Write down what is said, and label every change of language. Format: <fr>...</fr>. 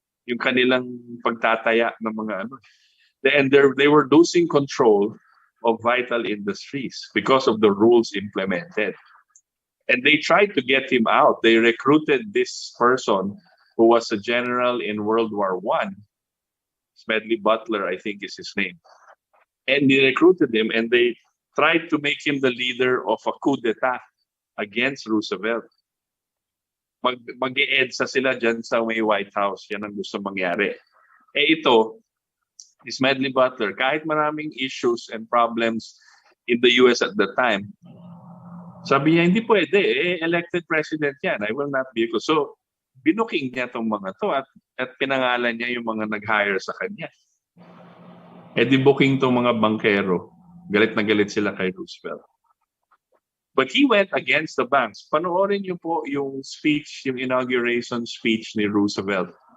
<tl>Yung kanilang pagtataya ng mga ano.</tl> <en>And they were losing control of vital industries because of the rules implemented. And they tried to get him out. They recruited this person who was a general in World War I. Smedley Butler, I think is his name. And they recruited him and they tried to make him the leader of a coup d'etat against Roosevelt.</en> <tl>Mag-e-EDSA sila dyan sa may White House. Yan ang gusto mangyari. Ito, Smedley Butler, kahit maraming</tl> <en>issues and problems in the US at the time,</en> <tl>sabi niya, hindi pwede.</tl> <en>Elected president</en> <tl>yan.</tl> <en>I will not be.</en> <tl>So, binuking niya itong mga to at pinangalan niya yung mga nag-hire sa kanya. Di booking itong mga bankero. Galit na galit sila kay Roosevelt.</tl> <en>But he went against the banks.</en> <tl>Panoorin niyo po yung speech, yung inauguration speech ni Roosevelt.</tl>